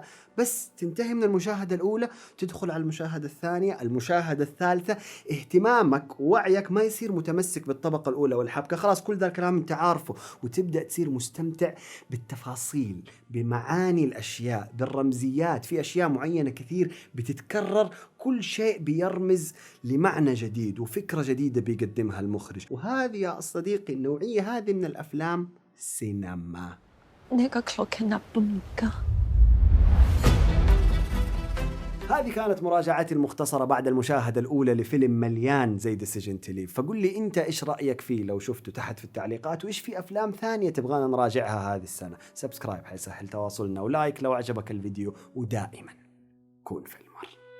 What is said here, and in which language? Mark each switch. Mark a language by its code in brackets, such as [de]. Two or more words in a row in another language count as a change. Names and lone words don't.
[ar] بس تنتهي من المشاهدة الأولى تدخل على المشاهدة الثانية، المشاهدة الثالثة، اهتمامك ووعيك ما يصير متمسك بالطبقة الأولى والحبكة، خلاص كل ذا الكلام أنت عارفه، وتبدأ تصير مستمتع بالتفاصيل، بمعاني الأشياء، بالرمزيات. في أشياء معينة كثير بتتكرر، كل شيء بيرمز لمعنى جديد وفكرة جديدة بيقدمها المخرج. وهذه يا صديقي النوعية هذه من الأفلام سينما. [ko] 내가 그렇게 나쁩니까? [ar] هذه كانت مراجعتي المختصرة بعد المشاهدة الأولى لفيلم مليان زي ديسيجن تو ليف. فقل لي أنت إيش رأيك فيه لو شفته تحت في التعليقات، وإيش في أفلام ثانية تبغانا نراجعها هذه السنة. سبسكرايب حيسهل تواصلنا، ولايك لو عجبك الفيديو، ودائما كون في المر.